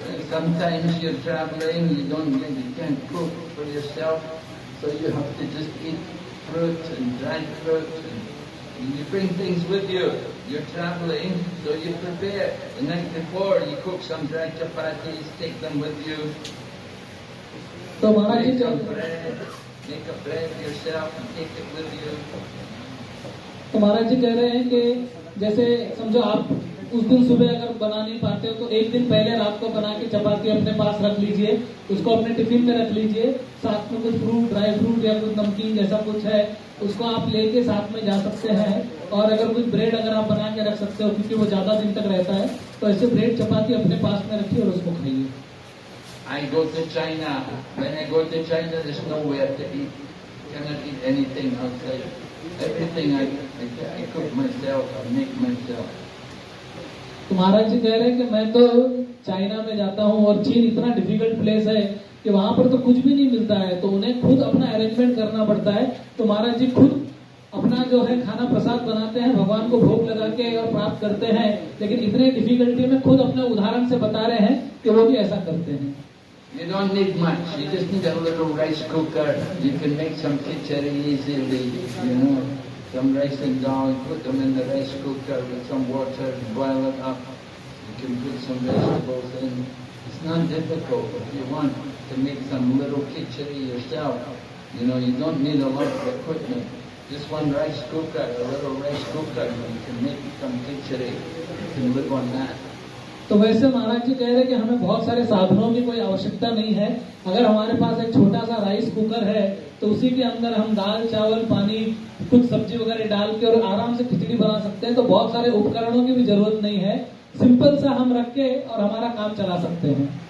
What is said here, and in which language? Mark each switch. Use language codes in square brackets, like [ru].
[en] Sometimes you're traveling, you can't cook for yourself, so you have to just eat fruit and dried fruit. And you bring things with you. You're traveling, so you prepare. The night before, you cook some dry chapatis, take them with you. [hi] तो महाराज जी [en] Make a bread yourself and take it with you. [hi] तो महाराज जी कह रहे हैं कि जैसे समझो आप उस दिन सुबह अगर बना नहीं पाते हो तो एक दिन पहले रात को बना के चपाती अपने पास रख लीजिए, उसको अपने टिफिन में रख लीजिए। साथ में कुछ फ्रूट, ड्राई फ्रूट या कुछ नमकीन जैसा कुछ है उसको आप लेके साथ में जा सकते हैं। और अगर कुछ ब्रेड अगर आप बना के रख सकते हो क्योंकि वो ज्यादा दिन तक रहता है, तो ऐसे ब्रेड चपाती अपने पास में रखिए और उसको खाइए। [en] I go to China. When I go to China, there's nowhere to eat. Cannot eat anything outside. Everything I cook myself, I make myself. [hi] तो महाराज जी कह रहे हैं कि मैं तो चाइना में जाता हूँ और चीन इतना [en] difficult place [hi] है कि वहां पर तो कुछ भी नहीं मिलता है, तो उन्हें खुद अपना अरेंजमेंट करना पड़ता है। तो महाराज जी खुद अपना जो है खाना प्रसाद बनाते हैं, भगवान को भोग लगा के और प्राप्त करते हैं, लेकिन इतने डिफिकल्टी में खुद अपने उदाहरण से बता रहे हैं कि वो भी ऐसा करते हैं। [en] You don't need much. You just need a little rice cooker. You can make some khichdi easily, some rice and dal, put them in the rice cooker with some water, boil it up. You can put some vegetables in. It's not difficult if you want to make some little khichdi yourself. You don't need a lot of equipment. Just one rice cooker, a little rice cooker, you can make some khichdi. You can live on that. [hi] तो वैसे महाराज जी कह रहे हैं कि हमें बहुत सारे साधनों की कोई आवश्यकता नहीं है। अगर हमारे पास एक छोटा सा राइस कुकर है तो उसी के अंदर हम दाल, चावल, पानी, कुछ सब्जी वगैरह डाल के और आराम से खिचड़ी बना सकते हैं। तो बहुत सारे उपकरणों की भी जरूरत नहीं है, सिंपल सा हम रख के और हमारा काम चला सकते हैं।